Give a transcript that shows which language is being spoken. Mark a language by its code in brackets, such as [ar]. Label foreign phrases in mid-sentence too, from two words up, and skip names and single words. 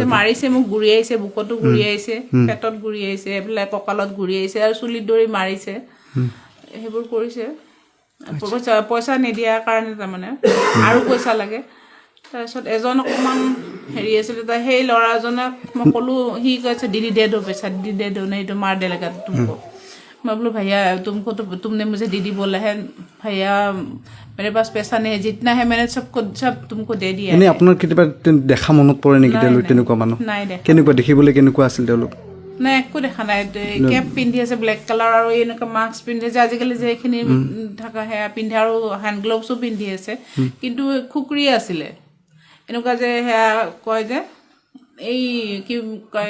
[as] মাৰিছে মোক গুৰিয়াইছে বুকতো গুৰিয়াইছে পেটত গুৰিয়াইছে এইবিলাক কঁকালত গুৰিয়াইছে আৰু চুলিত ধৰি মাৰিছে সেইবোৰ কৰিছে পইচা নিদিয়াৰ কাৰণে তাৰমানে আৰু পইচা লাগে তাৰপিছত এজন অকণমান হেৰি আছিলে সেই ল'ৰাজনক মই ক'লোঁ সি কৈছে [hi] दीदी दे दो पैसा दीदी दे दो नहीं तो मार देगा तुमको मैं बोलूँ भैया तुमको तो तुमने मुझे दीदी बोला है भैया मेरे पास पैसा नहीं है जितना है मैंने सब तुमको दे दिया [as] এনে আপোনাৰ কেতিয়াবা দেখা মনত পৰে নেকি তেওঁলোক তেনেকুৱা মানুহ নাই দেখা কেনেকুৱা দেখিবলৈ কেনেকুৱা আছিল তেওঁলোক নাই একো দেখা নাই কেপ পিন্ধি আছে ব্লেক কালাৰ আৰু এনেকুৱা মাস্ক পিন্ধি আছে আজিকালি যে এইখিনি থকা সেয়া পিন্ধে আৰু হেণ্ড গ্লভছো পিন্ধি আছে কিন্তু খুকুৰি আছিলে এনেকুৱা যে সেয়া কয় যে এই কি কয়